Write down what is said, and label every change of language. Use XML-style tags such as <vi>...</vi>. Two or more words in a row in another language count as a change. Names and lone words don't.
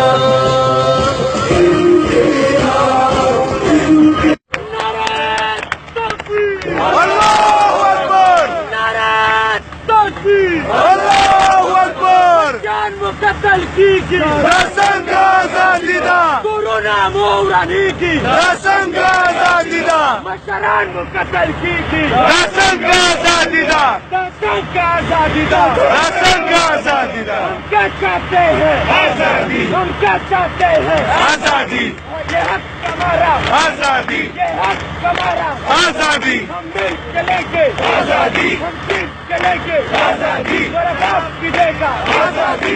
<ps>قتل کیږي دا څنګه ازادي ده کورونه مو ورانیږي دا څنګه ازادي ده مشران مو قتل کیږي دا څنګه ازادي ده دا څنګه ازادي ده دا څنګه ازادي ده</ps> <ur>ہم کیا چاہتے ہیں आजादी ہم کیا چاہتے ہیں आजादी یہ حق ہمارا आजादी یہ حق ہمارا आजादी ہم مل چلیں گے आजादी ہم مل چلیں گے आजादी میرا باپ بھی دے گا आजादी</ur>